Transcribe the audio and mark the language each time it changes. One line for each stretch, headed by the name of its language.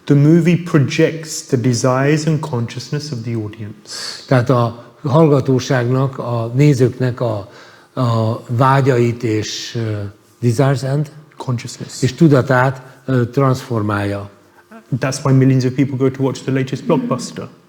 English: The movie projects the desires and consciousness of the audience.
Hungarian: Tehát a hallgatóságnak, a nézőknek a vágyait és
English: desires and Consciousness.
Hungarian: és tudatát transformálja.
English: That's why millions of people go to watch the latest blockbuster.